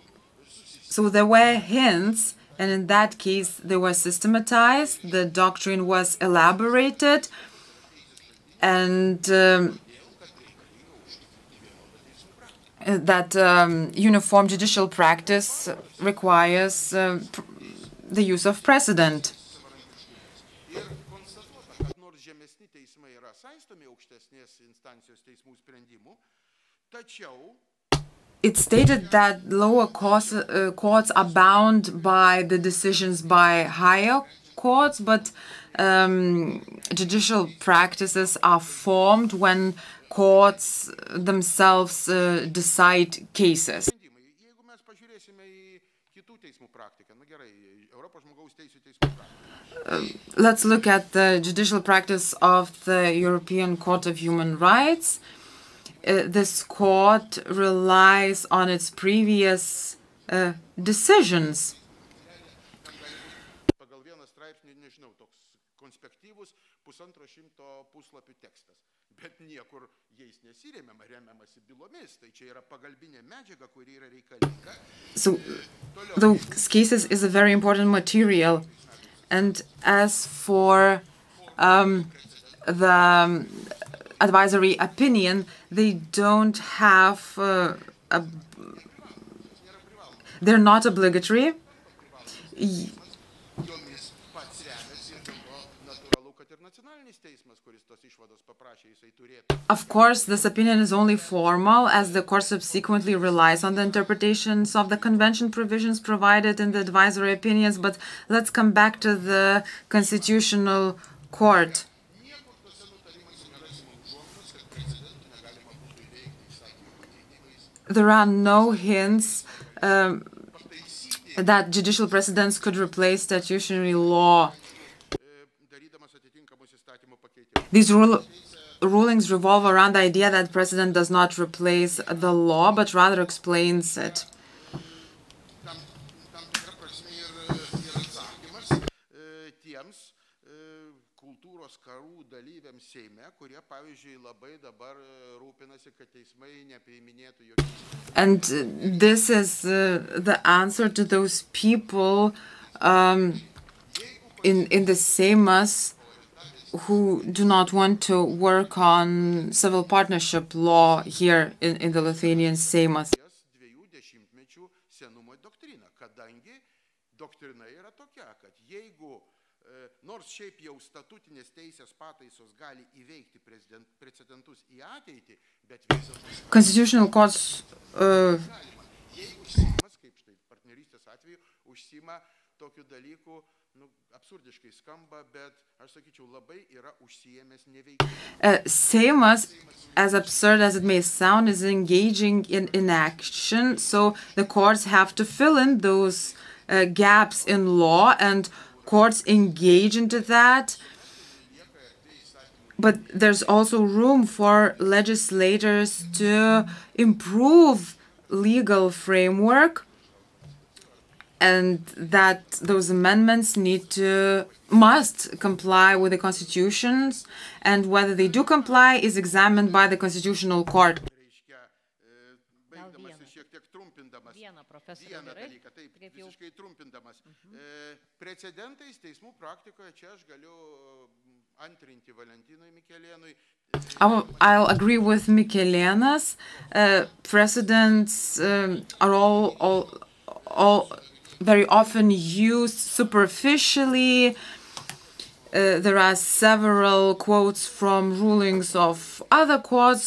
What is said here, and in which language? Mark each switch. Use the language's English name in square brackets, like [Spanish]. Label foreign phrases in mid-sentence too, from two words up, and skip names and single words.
[English] So there were hints And in that case, they were systematized, the doctrine was elaborated, and that uniform judicial practice requires the use of precedent. [Lithuanian] Nors žemesni teismai yra saistomi aukštesnės instancijos teismų sprendimų, tačiau [English] It's stated that lower courts are bound by the decisions by higher courts, but judicial practices are formed when courts themselves decide cases. [Lithuanian] jeigu mes pažiūrėsime į kitų teismų praktiką, na gerai, Europos žmogaus teisų teismų praktiką. [English] Let's look at the judicial practice of the European Court of Human Rights. This court relies on its previous decisions. [Lithuanian] Pagal vieną straipsnį, nežinau, toks konspektyvus 150 puslapių tekstas, bet niekur jais nesiremiama, remiamasi bylomis, tai čia yra pagalbinė medžiaga, kuri yra reikalinga. [English] So those cases is a very important material. And as for the advisory opinion, they don't have they're not obligatory. [Lithuanian] Jomis pats remiasi, dėl to natūralu, kad ir nacionalinis teismas, kuris tos išvados paprašė, jisai turėtų. [English] Of course, this opinion is only formal, as the court subsequently relies on the interpretations of the convention provisions provided in the advisory opinions. But let's come back to the Constitutional Court. There are no hints that judicial precedents could replace statutory law. [Lithuanian] Darydamas atitinkamus įstatymų pakeitimus. [English] These rulings revolve around the idea that precedent does not replace the law, but rather explains it. [Lithuanian] Tam tikra prasme ir atsakymas tiems kultūros karų dalyviams Seime, kurie, pavyzdžiui, labai dabar rūpinasi, kad teismai nepriiminėtų jokių. [English] And this is the answer to those people in the Seimas who do not want to work on civil partnership law here in the Lithuanian Seimas. [Lithuanian] 20 mečių senumo doktrina, kadangi doktrina yra tokia, kad jeigu nors šiaip jau statutinės teisės pataisos gali įveikti precedentus į ateitį, bet visas [English] Constitutional courts [Lithuanian] jeigu Seimas, kaip štai partnerystės atveju, užsima tokiu dalyku, nu, absurdiškai skamba, bet aš sakyčiau, labai yra užsiėmęs neveikti. [English] Seimas, as absurd as it may sound, is engaging in inaction, so the courts have to fill in those gaps in law, and courts engage into that. But there's also room for legislators to improve legal framework, and that those amendments must comply with the constitutions, and whether they do comply is examined by the Constitutional Court. [Lithuanian] Reiškia, baigdamas šiek tiek trumpindamas vieną dalyką, taip, visiškai trumpindamas. Precedentais teismų praktikoje čia aš galiu antrinti Valentinui Mikelėnui. [English] I'll agree with Mikelėnas. Precedents are all very often used superficially. There are several quotes from rulings of other courts.